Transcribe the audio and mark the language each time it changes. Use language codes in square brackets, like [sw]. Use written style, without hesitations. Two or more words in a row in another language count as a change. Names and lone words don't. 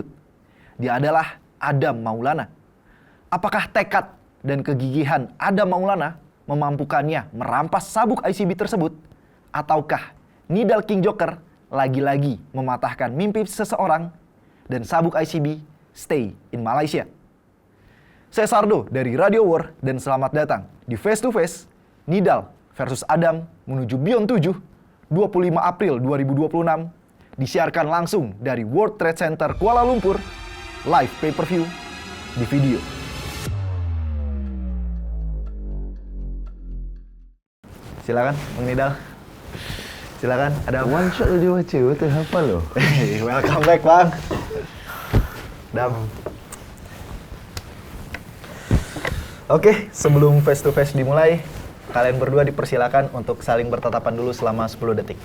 [id] Dia adalah Adam Maulana. Apakah tekad dan kegigihan Adam Maulana memampukannya merampas sabuk ICB tersebut? Ataukah Nidal King Joker lagi-lagi mematahkan mimpi seseorang dan sabuk ICB [en] stay in Malaysia? [id] Saya Sardo dari Radio War dan selamat datang di Face to Face Nidal versus Adam menuju Beyond 7 25 April 2026 disiarkan langsung dari World Trade Center Kuala Lumpur [en] live pay-per-view [id] di video. Silakan Bang Nidal. Silakan, ada [en] One shot [id] dia baca, betul hafal loh. [en] welcome back [id] Bang. Dam. Oke, sebelum [en] face to face [id] dimulai, kalian berdua dipersilakan untuk saling bertatapan dulu selama 10 detik.